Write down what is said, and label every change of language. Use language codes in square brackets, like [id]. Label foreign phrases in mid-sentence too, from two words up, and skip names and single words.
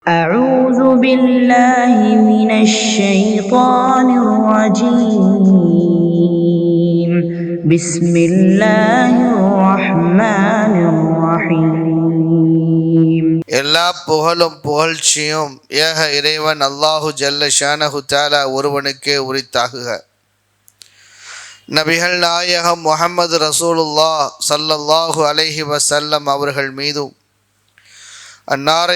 [ar] أعوذ بالله من الشيطان الرجيم بسم الله الرحمن الرحيم [ta] எல்லா புகழும் புகழ்ச்சியும் ஏக இறைவன் [ar] الله جل شأنه تعالى [ta] ஒருவனுக்கே உரித்தாகுக. நபிகள் நாயகம் முஹம்மது ரசூலுல்லாஹ் [ar] صلى الله عليه وسلم [ta] அவர்கள் மீதும் அன்னாரை